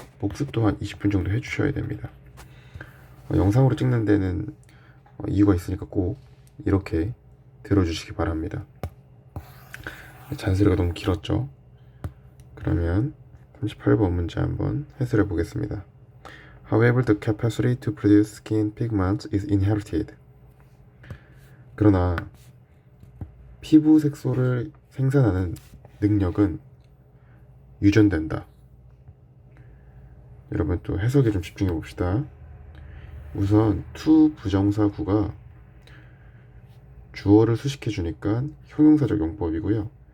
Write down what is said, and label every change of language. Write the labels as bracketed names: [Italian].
[Korean] 복습도 한 20분 정도 해주셔야 됩니다. 영상으로 찍는 데는 이유가 있으니까 꼭 이렇게 들어주시기 바랍니다. 잔소리가 너무 길었죠? 그러면 38번 문제 한번 해설해 보겠습니다. [English] However, the capacity to produce skin pigments is inherited. [Korean] 그러나 피부 색소를 생산하는 능력은 유전된다. 여러분 또 해석에 좀 집중해 봅시다. 우선 to 부정사구가 주어를 수식해 주니까 형용사적 용법이고요.